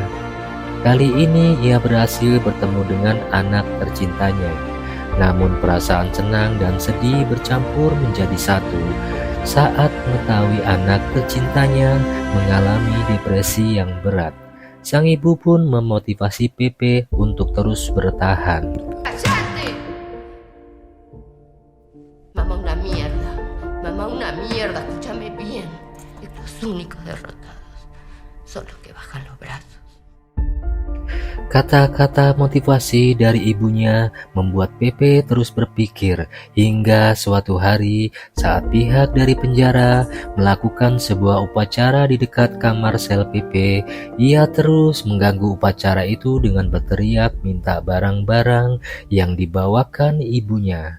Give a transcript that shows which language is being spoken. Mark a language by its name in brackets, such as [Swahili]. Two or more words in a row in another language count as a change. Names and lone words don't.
[Indonesian] Kali ini ia berhasil bertemu dengan anak tercintanya. Namun perasaan senang dan sedih bercampur menjadi satu saat mengetahui anak tercintanya mengalami depresi yang berat. Sang ibu pun memotivasi Pepe untuk terus bertahan. [Spanish] ¡Cállate! Mamá una mierda, escúchame bien. Y los únicos derrotados son los que bajan los brazos. [Indonesian] Kata-kata motivasi dari ibunya membuat Pepe terus berpikir hingga suatu hari saat pihak dari penjara melakukan sebuah upacara di dekat kamar sel Pepe, ia terus mengganggu upacara itu dengan berteriak minta barang-barang yang dibawakan ibunya.